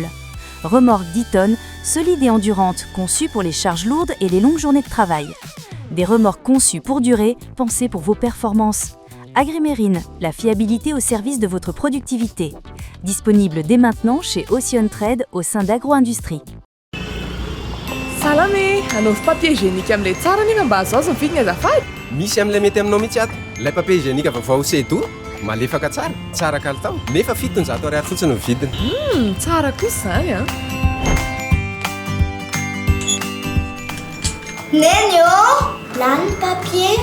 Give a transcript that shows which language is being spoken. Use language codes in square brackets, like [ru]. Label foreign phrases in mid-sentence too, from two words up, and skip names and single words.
[fr] Remorque 10 tonnes, solide et endurante, conçue pour les charges lourdes et les longues journées de travail. Des remorques conçues pour durer, pensées pour vos performances. Agrimerine, la fiabilité au service de votre productivité. Disponible dès maintenant chez Ocean Trade au sein d'Agro-Industrie. [mg] Salame, hanaovy [fr] papier hygiénique [mg] amin'ilay tsara nefa mba azo azo mividina azafady. Misy amin'ilay mety aminao mihitsy ato. Ilay [fr] papier hygiénique [mg] vaovao sedo, malefaka tsara kalitao. Nefa 700 ariary fotsiny ny vidiny. Tsara kosa zany a. Neny lany papier.